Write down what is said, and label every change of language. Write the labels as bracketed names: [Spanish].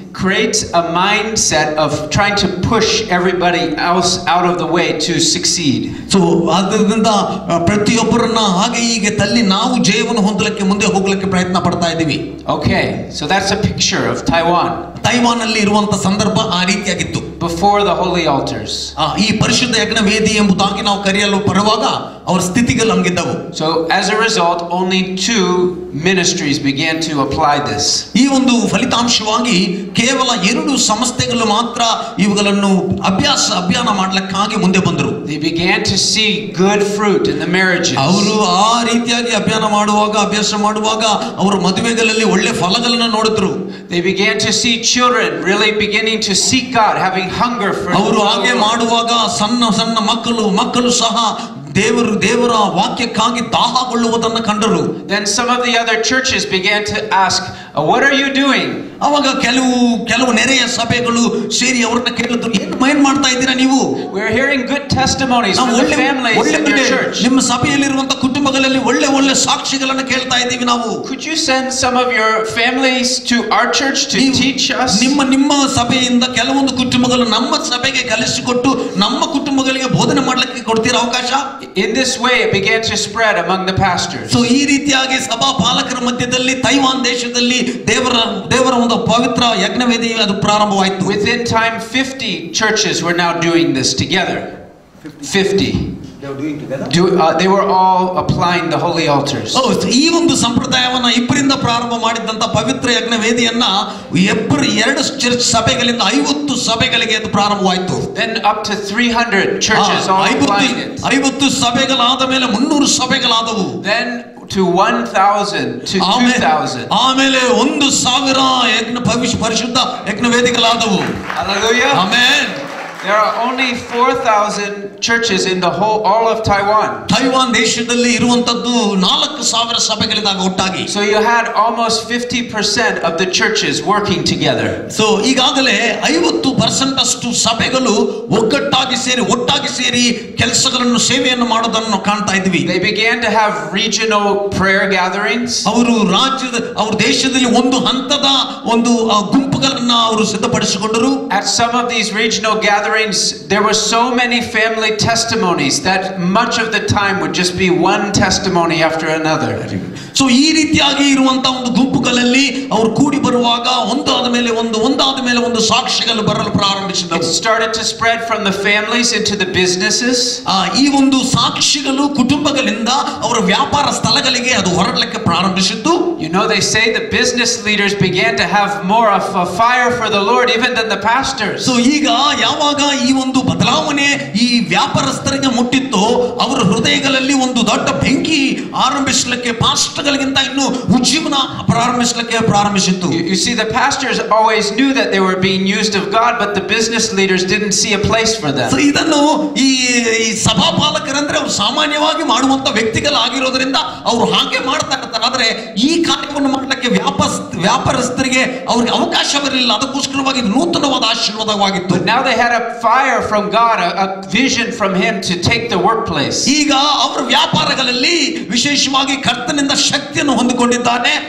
[English] Creates a mindset of trying to push everybody else out of the way to succeed. [Kannada] So ಅದರಿಂದ ಪ್ರತಿಯೊಬ್ಬರನ್ನ ಹಾಗೆ ಹೀಗೆ ತಳ್ಳಿ ನಾವು ಜಯವನ್ನು ಹೊಂದಲಿಕ್ಕೆ ಮುಂದೆ ಹೋಗಲಿಕ್ಕೆ ಪ್ರಯತ್ನ ಪಡ್ತಾ ಇದ್ದೀವಿ. [English] Okay, so that's a picture of Taiwan. [Kannada] Taiwan ಅಲ್ಲಿ ಇರುವಂತ ಸಂದರ್ಭ ಆ ರೀತಿಯಾಗಿತ್ತು. [English] Before the holy altars. [Kannada] ಈ ಪರಿಶುದ್ಧ ಯಜ್ಞ ವೇದಿ ಎಂಬುದಾಗಿ ನಾವು ಕರೆಯಲು ಬರುವಾಗ ಅವರ ಸ್ಥಿತಿಗಳು ಹಂಗಿದ್ದವು. [English] So as a result, only 2 ministries began to apply this. [Kannada] ಈ ಫಲಿತಾಂಶವಾಗಿ ಕೇವಲ 2 ಸಂಸ್ಥೆಗಳು ಮಾತ್ರ ಇವುಗಳನ್ನು ಅಭಿಯಾನ ಮಾಡಲಿಕ್ಕಾಗಿ ಮುಂದೆ ಬಂದರು. [English] They began to see good fruit in the marriages. [Kannada] ಅವರು ಆ ರೀತಿಯಾಗಿ ಅಭ್ಯಾಸ ಮಾಡುವಾಗ ಅವರ ಮದುವೆಗಳಲ್ಲಿ ಒಳ್ಳೆ ಫಲಗಳನ್ನು ನೋಡಿದ್ರು. [English] They began to see children really beginning to seek God, having hunger for. [Kannada] ಅವರು ಹಾಗೆ ಮಾಡುವಾಗ ಸಣ್ಣ ಮಕ್ಕಳು ಸಹ ದೇವರ ವಾಕ್ಯಕ್ಕಾಗಿ ದಾಹಗೊಳ್ಳುವುದನ್ನು ಕಂಡರು. [English] Then some of the other churches began to ask, what are you doing? [Kannada] ಅವಾಗ ಕೆಲವು ನೆರೆಯ ಸಭೆಗಳು ಸೇರಿ ಅವರನ್ನ ಕೇಳಿದ್ರು, ಏನು ಮಾಡ್ತಾ ಇದ್ದೀರಾ ನೀವು? [English] We are hearing good testimonies from the families in your church. [Kannada] ನಿಮ್ಮ ಸಭೆಯಲ್ಲಿರುವಂತ ಕುಟುಂಬಗಳಲ್ಲಿ ಒಳ್ಳೆ ಸಾಕ್ಷಿಗಳನ್ನು ಕೇಳ್ತಾ ಇದ್ದೀವಿ ನಾವು. [English] Could you send some of your families to our church to teach us? [Kannada] ನಿಮ್ಮ ಸಭೆಯಿಂದ ಕೆಲವೊಂದು ಕುಟುಂಬಗಳು ನಮ್ಮ ಸಭೆಗೆ ಕಲಿಸಿಕೊಟ್ಟು ನಮ್ಮ ಕುಟುಂಬಗಳಿಗೆ ಬೋಧನೆ ಮಾಡಲಿಕ್ಕೆ ಕೊಡ್ತೀರಾ ಅವಕಾಶ? [English] In this way it began to spread among the pastors. [Kannada] So ಈ ರೀತಿಯಾಗಿ ಸಭಾ ಪಾಲಕರ ಮಧ್ಯದಲ್ಲಿ ತೈವಾನ್ ದೇಶದಲ್ಲಿ ದೇವರ ಒಂದು ಪವಿತ್ರ ಯಜ್ಞವೇದಿ ಅದು ಪ್ರಾರಂಭವಾಯಿತು. [English] Within time 50 churches were now doing this together. 50. They were doing together. They were all applying the holy altars. [Kannada] ಈ ಒಂದು ಸಂಪ್ರದಾಯವನ್ನ ಇಬ್ಬರಿಂದ ಪ್ರಾರಂಭ ಮಾಡಿದಂತ ಪವಿತ್ರ ಯಜ್ಞವೇದಿಯನ್ನ 2 ಚರ್ಚ್ ಸಭೆಗಳಿಂದ 50 ಸಭೆಗಳಿಗೆ ಅದು ಪ್ರಾರಂಭವಾಯಿತು. [English] Then up to 300 churches all applying it. [Kannada] 50 ಸಭೆಗಳಾದ ಮೇಲೆ 300 ಸಭೆಗಳಾದವು. [English] Then to 1,000 to 2,000. [Kannada] ಆಮೇಲೆ 1,000 ಪರಿಶುದ್ಧ ಯಜ್ಞವೇದಿಗಳಾದವು. [English] Hallelujah. Amen. There are only 4,000 churches in the all of Taiwan. [Kannada] Taiwan ದೇಶದಲ್ಲಿ ಇರುವಂತದ್ದು 4,000 ಸಭೆಗಳಿದಾಗ ಒಟ್ಟಾಗಿ. [English] So you had almost 50% of the churches working together. [Kannada] So ಈಗಾಗಲೇ 50% ಅಷ್ಟು ಸಭೆಗಳು ಒಟ್ಟಾಗಿ ಸೇರಿ ಕೆಲಸಗಳನ್ನು ಸೇವೆಯನ್ನು ಮಾಡೋದನ್ನು ಕಾಣ್ತಾ ಇದ್ವಿ. [English] They began to have regional prayer gatherings. [Kannada] ಅವರು ಅವ್ರ ದೇಶದಲ್ಲಿ ಒಂದು ಹಂತದ ಒಂದು ಗುಂಪುಗಳನ್ನ ಅವರು ಸಿದ್ಧಪಡಿಸಿಕೊಂಡರು. [English] At some of these regional gatherings there were so many family testimonies that much of the time would just be one testimony after another. [Kannada] So ಈ ರೀತಿಯಾಗಿ ಇರುವಂತಹ ಒಂದು ಗುಂಪುಗಳಲ್ಲಿ ಅವರು ಕೂಡಿ ಬರುವಾಗ ಒಂದಾದ ಮೇಲೆ ಒಂದು ಸಾಕ್ಷಿಗಳು ಬರಲು ಪ್ರಾರಂಭಿಸಿದವು. [English] It started to spread from the families into the businesses. [Kannada] ಈ ಒಂದು ಸಾಕ್ಷಿಗಳು ಕುಟುಂಬಗಳಿಂದ ಅವರ ವ್ಯಾಪಾರ ಸ್ಥಳಗಳಿಗೆ ಅದು ಹೊರಡಲಿಕ್ಕೆ ಪ್ರಾರಂಭಿಸಿತು. [English] You know, they say the business leaders began to have more of a fire for the Lord even than the pastors. [Kannada] So ಈಗ ಯಾವಾಗ ಈ ಒಂದು ಬದಲಾವಣೆ ಈ ವ್ಯಾಪಾರಸ್ಥರಿಗೆ ಮುಟ್ಟಿತ್ತು, ಅವರ ಹೃದಯಗಳಲ್ಲಿ ಒಂದು ದೊಡ್ಡ ಬೆಂಕಿ ಆರಂಭಿಸಲಿಕ್ಕೆ ಪಾಸ್ಟರ್ಗಳಿಗಿಂತ ಇನ್ನು ಉಜ್ಜೀವನ ಪ್ರಾರಂಭಿಸಿತು. [English] You see, the pastors always knew that they were being used of God, but the business leaders didn't see a place for them. [Kannada] So ಇದನ್ನು ಈ ಸಭಾಪಾಲಕರಂದ್ರೆ ಅವರು ಸಾಮಾನ್ಯವಾಗಿ ಮಾಡುವಂತ ವ್ಯಕ್ತಿಗಳಾಗಿರೋದ್ರಿಂದ ಅವರು ಹಾಗೆ ಮಾಡ್ತಾ ಇರ್ತಾರೆ. ಆದ್ರೆ ಈ ಕಾರ್ಯವನ್ನು ಮಾಡಲಿಕ್ಕೆ ವ್ಯಾಪಾರಸ್ಥರಿಗೆ ಅವ್ರಿಗೆ ಅವಕಾಶವಿರಲಿಲ್ಲ. ಅದಕ್ಕೋಸ್ಕರವಾಗಿ ನೂತನವಾದ ಆಶೀರ್ವಾದವಾಗಿತ್ತು. [English] Now they had a fire from God, a vision from Him to take the workplace. [Kannada] ಈಗ ಅವರ ವ್ಯಾಪಾರಗಳಲ್ಲಿ ವಿಶೇಷವಾಗಿ ಕರ್ತನಿಂದ ಶಕ್ತಿಯನ್ನು ಹೊಂದಿಕೊಂಡಿದ್ದಾನೆ.